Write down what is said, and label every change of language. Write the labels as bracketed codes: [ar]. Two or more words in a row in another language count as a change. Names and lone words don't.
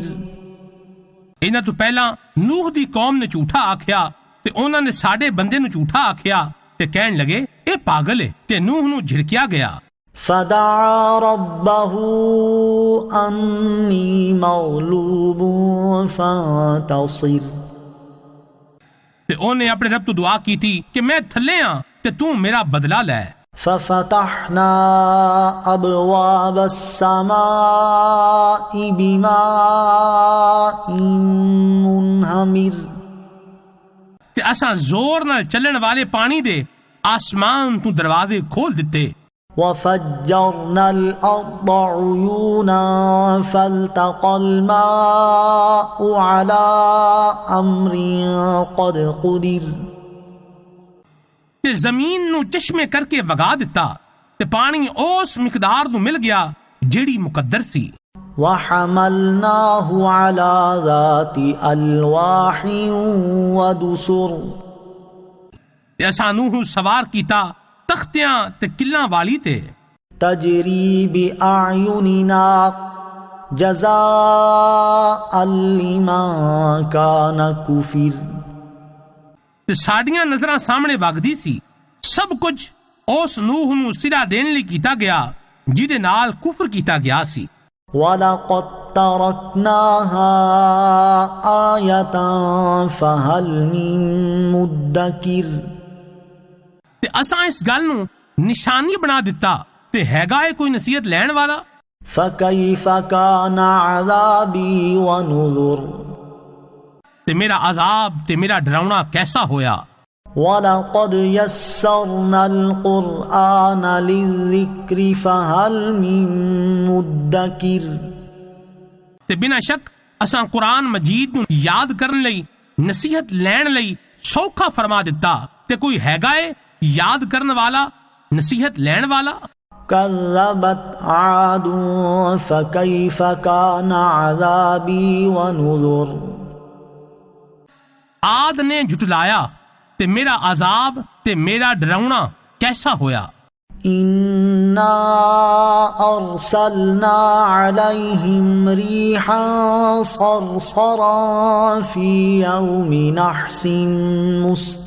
[pa] انہاں تو پہلا نوح دی قوم نے جھوٹا آکھیا تے انہاں نے ساڈے بندے نو جھوٹا آکھیا تے کہن لگے اے پاگل ہے تے نوح نو جھڑکیا گیا۔ [ar] فدعا ربه أني مغلوب فانتصر [pa] تے انہیں اپنے رب تو دعا کی تھی کہ میں تھلے ہاں تے تو میرا بدلہ لے۔ [ar] ففتحنا أبواب السماء بماء منهمر [pa] تے اساں زور نال چلن والے پانی دے آسمان تو دروازے کھول دیتے۔ [ar] وفجرنا الأرض عيونا فالتقى الماء على أمر قد قدر [pa] تے زمین نو چشمے کر کے وگا دیتا تے پانی اس مقدار نو مل گیا جیڑی مقدر سی۔ [ar] وحملناه على ذات ألواح ودسر [pa] تے اساں نوح سوار کیتا تختیاں تے کلاں والی تے۔ [ar] تجری بأعیننا جزاء لمن کان کفر [pa] تے ساڈیاں نظراں سامنے وگدی سی سب کچھ اس نوح نو سرا دین لئی کیتا گیا جہدے نال کفر کیتا گیا سی۔ [ar] وَلَقَدْ تَرَكْنَاهَا آيَةً فَهَلْ مِن مُدَّكِرٍ [pa] تے اساں اس گل نو نشانی بنا دیتا تے ہیگا ہے کوئی نصیحت لین والا۔ [ar] فَكَيْفَ كَانَ عَذَابِي وَنُذُرِ [pa] تے میرا عذاب تے میرا ڈراؤنا کیسا ہویا۔ [ar] وَلَقَدْ يَسَّرْنَا الْقُرْآنَ لِلذِّكْرِ فَهَلْ مِن مُدَّكِرٍ [pa] تے بنا شک اساں قرآن مجید نو یاد کرن لئی نصیحت لین لئی سوکھا فرما دیتا تے کوئی ہیگا ہے یاد کرن والا نصیحت لین والا۔ [ar] كذبت عاد فكيف كان عذابي ونذر [pa] عاد نے جھٹلایا تے میرا عذاب تے میرا ڈراؤنا کیسا ہویا۔ [ar] إنا أرسلنا عليهم ريحا صرصرا في يوم نحس مستمر